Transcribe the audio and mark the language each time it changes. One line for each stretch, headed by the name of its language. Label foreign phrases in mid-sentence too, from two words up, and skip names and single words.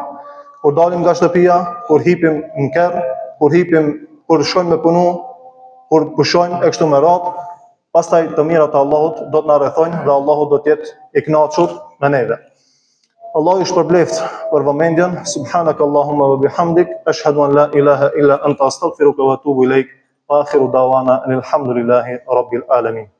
Albanian: Kur dalim nga shtëpia, kur hipim në kerr, kur shkojmë me punu, kur pushojmë e kështu me radhë, pastaj të mirat e Allahut do të na rrethojnë dhe Allahu do të jetë i kënaqur me neve. Allahu ju shpërbleft për vëmendjen.
Arabic: سبحانك اللهم وبحمدك أشهد أن لا إله إلا أنت أستغفرك وأتوب إليك. وآخر دعوانا الحمد لله رب العالمين.